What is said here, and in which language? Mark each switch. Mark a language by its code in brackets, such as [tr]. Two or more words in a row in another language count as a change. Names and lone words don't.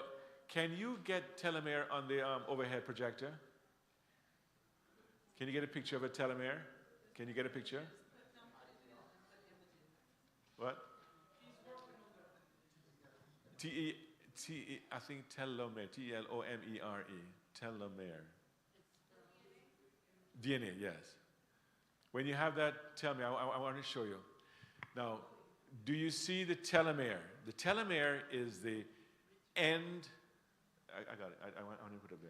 [en] Can you get telomere on the overhead projector? Can you get a picture of a telomere? Can you get a picture? What? T-E, I think telomere. T-E-L-O-M-E-R-E. Telomere. DNA, yes. When you have that, tell me. I want to show you. Now, do you see the telomere? The telomere is the end. I got it. I want to put it up there.